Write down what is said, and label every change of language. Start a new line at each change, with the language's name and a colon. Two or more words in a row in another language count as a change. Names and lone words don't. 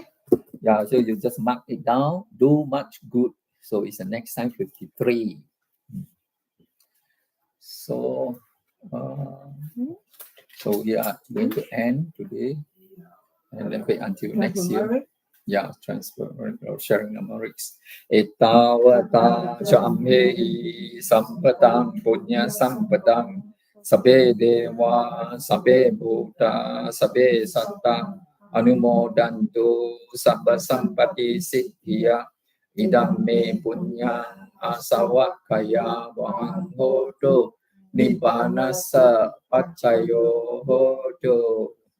English: yeah. So you just mark it down. Do much good. So it's the next time 53. So we are going to end today, and then wait until next year. Yeah, transfer or sharing numerics.
Pali: Etawata chammehi sampatam punya sampatam sabe dewa sabe bhuta sabe satta anumodantu sabba sampati siddhya idam me punya asawakaya vahang hotu nibbanasa paccayo hotu.